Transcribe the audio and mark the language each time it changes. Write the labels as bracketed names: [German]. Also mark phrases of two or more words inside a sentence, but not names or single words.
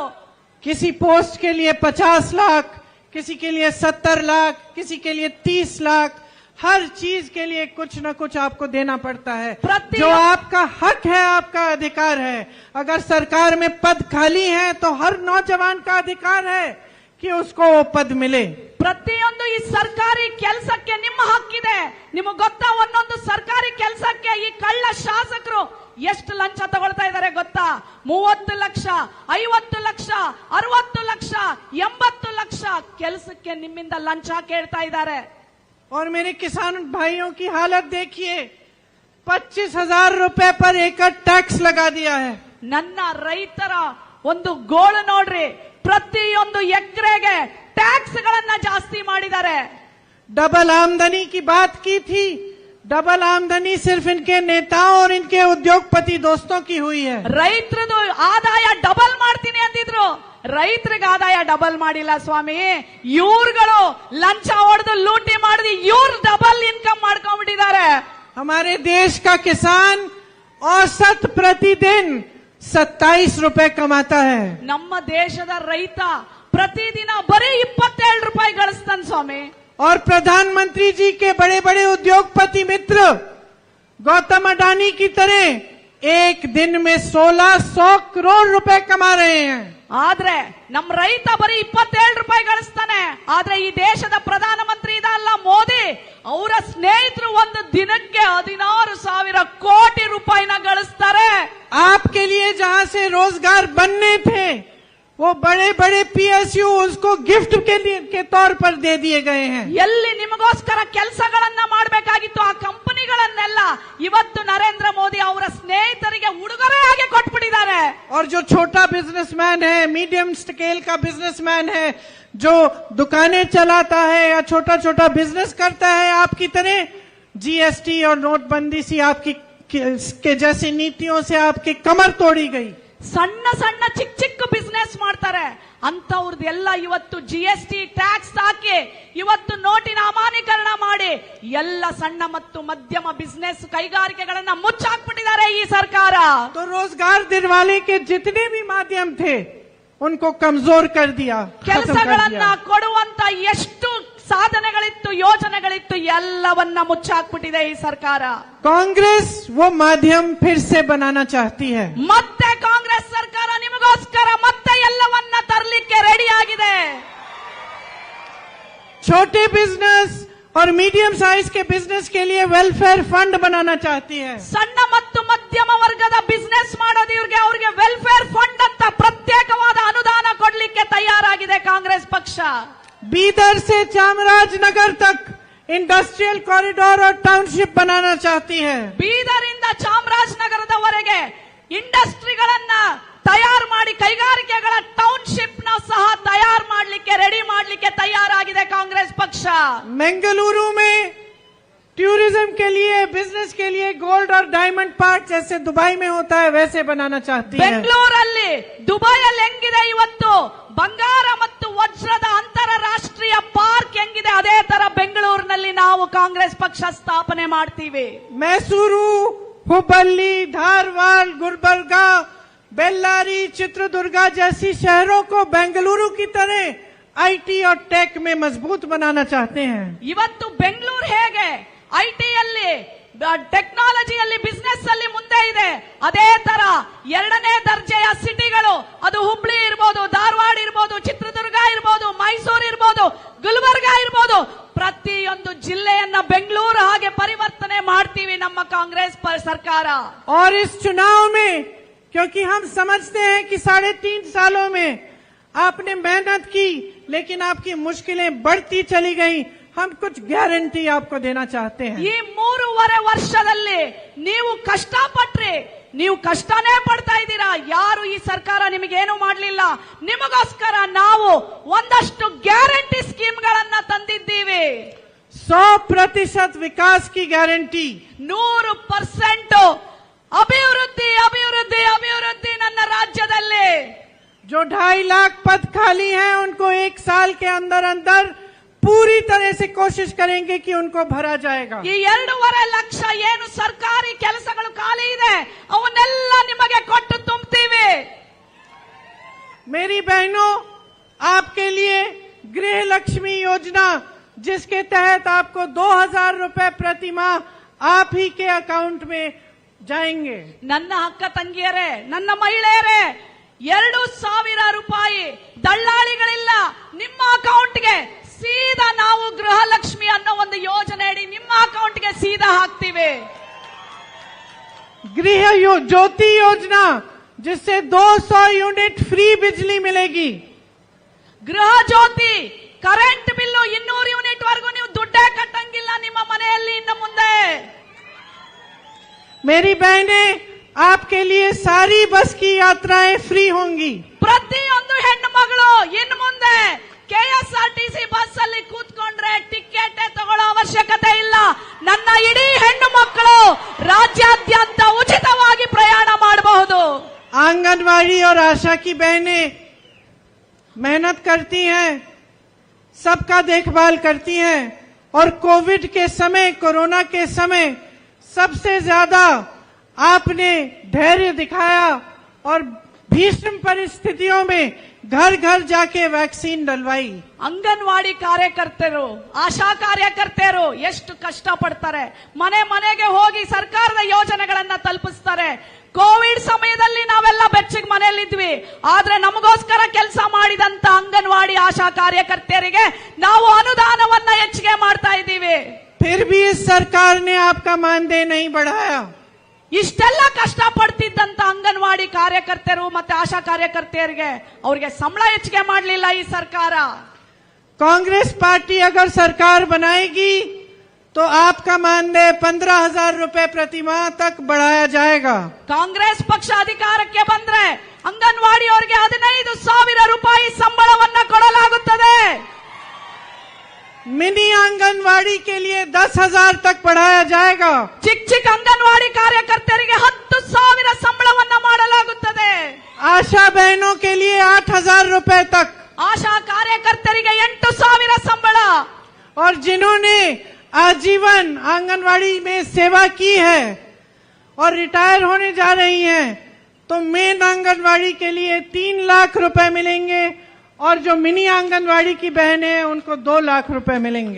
[Hindi] किसी पोस्ट के लिए 50 लाख, किसी के लिए 70 लाख, किसी के लिए 30 लाख, हर चीज के लिए कुछ न कुछ आपको देना पड़ता है। जो आपका हक है, आपका अधिकार है। अगर सरकार में पद खाली है तो हर नौजवान का अधिकार है कि उसको वो पद मिले। [Kannada] ಪ್ರತಿಯೊಂದು ಈ ಸರ್ಕಾರಿ ಕೆಲಸಕ್ಕೆ ನಿಮ್ಮ ಹಕ್ಕಿದೆ। ನಿಮಗೆ ಗೊತ್ತಾ, ಒಂದೊಂದು ಸರ್ಕಾರಿ ಕೆಲಸಕ್ಕೆ ಈ ಕಳ್ಳ ಶಾಸಕರು ಎಷ್ಟು ಲಂಚ ತಗೊಳ್ತಾ ಇದ್ದಾರೆ ಗೊತ್ತಾ? 30 ಲಕ್ಷ, 50 ಲಕ್ಷ, 60 ಲಕ್ಷ, 80 ಲಕ್ಷ ಕೆಲಸಕ್ಕೆ ನಿಮ್ಮಿಂದ ಲಂಚ ಕೇಳ್ತಾ ಇದ್ದಾರೆ। [Hindi] और मेरे किसान भाइयों की हालत देखिए, 25,000 रुपए पर एकड़ टैक्स लगा दिया है। [Kannada] ನನ್ನ ರೈತರ ಒಂದು ಗೋಳು ನೋಡ್ರಿ, ಪ್ರತಿಯೊಂದು ಎಕರೆಗೆ ಟ್ಯಾಕ್ಸ್ ಗಳನ್ನ ಜಾಸ್ತಿ ಮಾಡಿದ್ದಾರೆ। [Hindi] डबल आमदनी की बात की थी, डबल आमदनी सिर्फ इनके नेताओं और इनके उद्योगपति दोस्तों की हुई है। [Kannada] ರೈತರದು ಆದಾಯ ಡಬಲ್ ಮಾಡ್ತೀನಿ ಅಂದಿದ್ರು, ರೈತರಿಗೆ ಆದಾಯ ಡಬಲ್ ಮಾಡಿಲ್ಲ ಸ್ವಾಮಿ, ಇವ್ರುಗಳು ಲಂಚ ಹೊಡೆದು ಲೂಟಿ ಮಾಡಿದ್ರು, ಇವ್ರು [English] double income [Kannada] ಮಾಡ್ಕೊಂಡ್ಬಿಟ್ಟಿದ್ದಾರೆ। [Hindi] हमारे देश का किसान औसत प्रतिदिन 27 रुपए कमाता है। [Kannada] ನಮ್ಮ ದೇಶದ ರೈತ ಪ್ರತಿದಿನ ಬರೀ 27 ರೂಪಾಯಿ ಗಳಿಸ್ತಾನೆ ಸ್ವಾಮಿ। [Hindi] और प्रधानमंत्री जी के बड़े बड़े उद्योगपति मित्र गौतम अडानी की तरह एक दिन में 1600 करोड़ रुपए कमा रहे हैं। [Kannada] ಆದ್ರೆ ನಮ್ಮ ರೈತ ಬರೀ 27 ರೂಪಾಯಿ ಗಳಿಸ್ತಾನೆ, ಆದ್ರೆ ಈ ದೇಶದ ಪ್ರಧಾನಮಂತ್ರಿ ಇದಲ್ಲ ಮೋದಿ, ಅವರ ಸ್ನೇಹಿತರು ಒಂದು ದಿನಕ್ಕೆ 16,000 ಕೋಟಿ ರೂಪಾಯಿನ ಗಳಿಸ್ತಾರೆ। [Hindi] आपके लिए जहां से रोजगार बनने थे वो बड़े बड़े PSU उसको गिफ्ट के तौर पर दे दिए गए हैं। [Kannada] ಎಲ್ಲಿ ನಿಮಗೋಸ್ಕರ ಕೆಲಸಗಳನ್ನ ಮಾಡಬೇಕಾಗಿತ್ತು ಆ ಕಂಪನಿಗಳನ್ನೆಲ್ಲ ಇವತ್ತು ನರೇಂದ್ರ ಮೋದಿ ಅವರ ಸ್ನೇಹಿತರಿಗೆ ಉಡುಗೊರೆಯಾಗಿ ಕೊಟ್ಬಿಟ್ಟಿದ್ದಾರೆ। [Hindi] और जो छोटा बिजनेसमैन है, [English] medium scale [Hindi] का बिजनेसमैन है, जो दुकानें चलाता है या छोटा छोटा बिजनेस करता है, आपकी तरह GST और नोटबंदी सी आपकी के जैसी नीतियों से आपकी कमर तोड़ी गई। [Kannada] ಸಣ್ಣ ಸಣ್ಣ ಚಿಕ್ಕ ಚಿಕ್ಕ ಬಿಸ್ನೆಸ್ ಮಾಡ್ತಾರೆ ಅಂತವ್ರದ್ದೆಲ್ಲ ಇವತ್ತು [English] GST tax [Kannada] ಹಾಕಿ ಇವತ್ತು ನೋಟಿನ ಅಮಾನ್ಯೀಕರಣ ಮಾಡಿ ಎಲ್ಲ ಸಣ್ಣ ಮತ್ತು ಮಧ್ಯಮ ಬಿಸ್ನೆಸ್ ಕೈಗಾರಿಕೆಗಳನ್ನ ಮುಚ್ಚಾಕ್ಬಿಟ್ಟಿದ್ದಾರೆ ಈ ಸರ್ಕಾರ। [Hindi] तो रोजगार दिलवाने के जितने भी माध्यम थे उनको कमजोर कर दिया, [Kannada] ಕೆಲಸಗಳನ್ನ ಕೊಡುವಂತ ಎಷ್ಟು ಸಾಧನೆಗಳಿತ್ತು, ಯೋಜನೆಗಳಿತ್ತು, ಎಲ್ಲವನ್ನ ಮುಚ್ಚಾಕ್ಬಿಟ್ಟಿದೆ ಈ ಸರ್ಕಾರ। [Hindi] कांग्रेस वो माध्यम फिर से बनाना चाहती है। [Kannada] ಮತ್ತೆ ಕಾಂಗ್ರೆಸ್ ಸರ್ಕಾರ ನಿಮಗೋಸ್ಕರ ಮತ್ತೆ ಎಲ್ಲವನ್ನ ತರಲಿಕ್ಕೆ ರೆಡಿ ಆಗಿದೆ। [Hindi] छोटे बिजनेस और [English] medium size [Hindi] के बिजनेस के लिए [English] welfare fund [Hindi] बनाना चाहती है। [Kannada] ಸಣ್ಣ ಮತ್ತು ಮಧ್ಯಮ ವರ್ಗದ ಬಿಸ್ನೆಸ್ ಮಾಡೋದು ಇವ್ರಿಗೆ, ಅವ್ರಿಗೆ [English] welfare fund [Kannada] ಅಂತ ಪ್ರತ್ಯೇಕವಾದ ಅನುದಾನ ಕೊಡ್ಲಿಕ್ಕೆ ತಯಾರಾಗಿದೆ ಕಾಂಗ್ರೆಸ್ ಪಕ್ಷ। [Hindi] बीदर से चामराजनगर तक [English] industrial corridor [Hindi] और टाउनशिप बनाना चाहती है। [Kannada] ಬೀದರಿಂದ ಚಾಮರಾಜನಗರದವರೆಗೆ ಇಂಡಸ್ಟ್ರಿಗಳನ್ನ ತಯಾರು ಮಾಡಿ ಕೈಗಾರಿಕೆಗಳ ಟೌನ್ಶಿಪ್ ನ ಸಹ ತಯಾರು ಮಾಡಲಿಕ್ಕೆ ರೆಡಿ ಮಾಡಲಿಕ್ಕೆ ತಯಾರಾಗಿದೆ ಕಾಂಗ್ರೆಸ್ ಪಕ್ಷ। [Hindi] बेंगलुरु में टूरिज्म के लिए, बिजनेस के लिए गोल्ड और [English] diamond park [Hindi] जैसे दुबई में होता है वैसे बनाना चाहती है। [Kannada] ಬೆಂಗಳೂರಲ್ಲಿ, ದುಬೈಯಲ್ಲಿ ಹೆಂಗಿದೆ ಇವತ್ತು ಬಂಗಾರ ಮತ್ತು ವಜ್ರದ ಅಂತಾರಾಷ್ಟ್ರೀಯ ಪಾರ್ಕ್ ಹೆಂಗಿದೆ, ಅದೇ ತರ ಬೆಂಗಳೂರಿನಲ್ಲಿ ನಾವು ಕಾಂಗ್ರೆಸ್ ಪಕ್ಷ ಸ್ಥಾಪನೆ ಮಾಡ್ತೀವಿ। [Hindi] मैसूरू, हुबली, धारवाड़, गुलबर्गा, बेल्लारी, चित्रदुर्गा जैसी शहरों को बेंगलुरु की तरह IT और टेक में मजबूत बनाना चाहते हैं। [Kannada] ಇವತ್ತು ಬೆಂಗಳೂರು ಹೇಗೆ ಐಟಿಯಲ್ಲಿ, ಟೆಕ್ನಾಲಜಿಯಲ್ಲಿ, ಬಿಸ್ನೆಸ್ ಅಲ್ಲಿ ಮುಂದೆ ಇದೆ, ಅದೇ ತರ 2ನೇ ದರ್ಜೆಯ ಸಿಟಿಗಳು, ಅದು ಹುಬ್ಳಿ ಇರ್ಬೋದು, ಧಾರವಾಡ ಇರ್ಬೋದು, ಚಿತ್ರದುರ್ಗ ಇರ್ಬೋದು, ಮೈಸೂರು ಇರ್ಬೋದು, ಗುಲ್ಬರ್ಗಾ ಇರ್ಬೋದು, ಪ್ರತಿಯೊಂದು ಜಿಲ್ಲೆಯನ್ನ ಬೆಂಗಳೂರು ಹಾಗೆ ಪರಿವರ್ತನೆ ಮಾಡ್ತೀವಿ ನಮ್ಮ ಕಾಂಗ್ರೆಸ್ ಸರ್ಕಾರ। [Hindi] और इस चुनाव में, क्योंकि हम समझते हैं कि 3.5 सालों में आपने मेहनत की लेकिन आपकी मुश्किलें बढ़ती चली गई, हम कुछ गारंटी आपको देना चाहते हैं। [Kannada] ಈ 3.5 ವರ್ಷದಲ್ಲಿ ನೀವು ಕಷ್ಟಪಟ್ರಿ, ನೀವು ಕಷ್ಟನೇ ಪಡ್ತಾ ಇದ್ದೀರಾ, ಯಾರು ಈ ಸರ್ಕಾರ ನಿಮಗೇನು ಮಾಡಲಿಲ್ಲ, ನಿಮಗೋಸ್ಕರ ನಾವು ಒಂದಷ್ಟು ಗ್ಯಾರಂಟಿ ಸ್ಕೀಮ್ಗಳನ್ನ ತಂದಿದ್ದೀವಿ। [Hindi] 100% विकास की गारंटी। [Kannada] 100% ಅಭಿವೃದ್ಧಿ ಅಭಿವೃದ್ಧಿ ಅಭಿವೃದ್ಧಿ ನನ್ನ ರಾಜ್ಯದಲ್ಲಿ। [Hindi] जो 2.5 लाख पद खाली हैं उनको 1 साल के अंदर अंदर पूरी तरह से कोशिश करेंगे कि उनको भरा जाएगा। [Kannada] ಈ 2.5 ಲಕ್ಷ ಏನು ಸರ್ಕಾರಿ ಕೆಲಸಗಳು ಖಾಲಿ ಇದೆ ಅವನ್ನೆಲ್ಲ ನಿಮಗೆ ಕೊಟ್ಟು ತುಂಬುತ್ತೀವಿ। [Hindi] मेरी बहनों, आपके लिए गृह लक्ष्मी योजना, जिसके तहत आपको 2000 रुपए प्रति माह आप ही के अकाउंट में जाएंगे। [Kannada] ನನ್ನ ಅಕ್ಕ ತಂಗಿಯರೇ, ನನ್ನ ಮಹಿಳೆಯರೇ, 2,000 ರೂಪಾಯಿ ದಳ್ಳಾಳಿಗಳಿಲ್ಲ, ನಿಮ್ಮ ಅಕೌಂಟ್ಗೆ ಸೀದಾ ನಾವು ಗೃಹಲಕ್ಷ್ಮಿ ಅನ್ನೋ ಒಂದು ಯೋಜನೆ ಅಡಿ ನಿಮ್ಮ ಅಕೌಂಟ್ಗೆ ಸೀದಾ ಹಾಕ್ತೀವಿ। [Hindi] गृह ज्योति योजना, जिससे 200 [English] unit free [Hindi] बिजली मिलेगी। [Kannada] ಗೃಹ ಜ್ಯೋತಿ [English] current bill [Kannada] 200 ಯೂನಿಟ್ ವರೆಗೂ ನೀವು ದುಡ್ಡೇ ಕಟ್ಟಂಗಿಲ್ಲ ನಿಮ್ಮ ಮನೆಯಲ್ಲಿ ಇನ್ನು ಮುಂದೆ। मेरी बहनें, आपके लिए सारी बस की यात्राएं फ्री होंगी। ಪ್ರತಿಯೊಂದು ಹೆಣ್ಣು ಮಗಳು ಇನ್ನು ಮುಂದೆ ಕೆಎಸ್ಆರ್ಟಿಸಿ ಬಸ್ ಅಲ್ಲಿ ಕೂತ್ಕೊಂಡ್ರೆ ಟಿಕೆಟ್ ತಗೊಳ್ಳೋ ಅವಶ್ಯಕತೆ ಇಲ್ಲ। ನನ್ನ ಇಡೀ ಹೆಣ್ಣು ಮಕ್ಕಳು ರಾಜ್ಯಾದ್ಯಂತ ಉಚಿತವಾಗಿ ಪ್ರಯಾಣ ಮಾಡಬಹುದು। [Hindi] आंगनवाड़ी और आशा की बहनें मेहनत करती हैं, सबका देखभाल करती हैं और कोविड के समय, कोरोना के समय सबसे ज्यादा आपने धैर्य दिखाया और भीषण परिस्थितियों में घर घर जाके वैक्सीन डलवाई। [Kannada] ಅಂಗನವಾಡಿ ಕಾರ್ಯಕರ್ತರು, ಆಶಾ ಕಾರ್ಯಕರ್ತೆಯರು ಎಷ್ಟು ಕಷ್ಟ ಪಡ್ತಾರೆ, ಮನೆ ಮನೆಗೆ ಹೋಗಿ ಸರ್ಕಾರದ ಯೋಜನೆಗಳನ್ನ ತಲುಪಿಸ್ತಾರೆ। ಕೋವಿಡ್ ಸಮಯದಲ್ಲಿ ನಾವೆಲ್ಲ ಬೆಚ್ಚಗೆ ಮನೆಯಲ್ಲಿದ್ವಿ, ಆದ್ರೆ ನಮಗೋಸ್ಕರ ಕೆಲಸ ಮಾಡಿದಂತ ಅಂಗನವಾಡಿ ಆಶಾ ಕಾರ್ಯಕರ್ತೆಯರಿಗೆ ನಾವು ಅನುದಾನವನ್ನ ಹೆಚ್ಚಿಗೆ ಮಾಡ್ತಾ ಇದ್ದೀವಿ। [Hindi] फिर भी इस सरकार ने आपका मानदेय नहीं बढ़ाया। [Kannada] ಇಷ್ಟೆಲ್ಲ ಕಷ್ಟ ಪಡ್ತಿದ್ದಂತ ಅಂಗನವಾಡಿ ಕಾರ್ಯಕರ್ತರು ಮತ್ತೆ ಆಶಾ ಕಾರ್ಯಕರ್ತೆಯರಿಗೆ ಅವರಿಗೆ ಸಂಬಳ ಹೆಚ್ಚಿಗೆ ಮಾಡಲಿಲ್ಲ ಈ ಸರ್ಕಾರ। [Hindi] कांग्रेस पार्टी अगर सरकार बनाएगी तो आपका मानदेय 15,000 रुपए प्रति माह तक बढ़ाया जाएगा। [Kannada] ಕಾಂಗ್ರೆಸ್ ಪಕ್ಷ ಅಧಿಕಾರಕ್ಕೆ ಬಂದ್ರೆ ಅಂಗನವಾಡಿಯವರಿಗೆ 15,000 ರೂಪಾಯಿ ಸಂಬಳವನ್ನ ಕೊಡಲಾಗುತ್ತದೆ। [Hindi] मिनी आंगनवाड़ी के लिए 10,000 तक बढ़ाया जाएगा। [Kannada] ಚಿಕ್ಕ ಚಿಕ್ಕ ಅಂಗನವಾಡಿ ಕಾರ್ಯಕರ್ತರಿಗೆ 10,000 ಸಂಬಳವನ್ನ ಮಾಡಲಾಗುತ್ತದೆ। [Hindi] आशा बहनों के लिए 8,000 रुपए तक। [Kannada] ಆಶಾ ಕಾರ್ಯಕರ್ತರಿಗೆ 8,000 ಸಂಬಳ। [Hindi] और जिन्होंने आजीवन आंगनवाड़ी में सेवा की है और रिटायर होने जा रही हैं, तो मेन आंगनवाड़ी के लिए 3 लाख रुपए मिलेंगे और जो मिनी आंगनवाड़ी की बहनें हैं उनको 2 लाख रुपए मिलेंगे।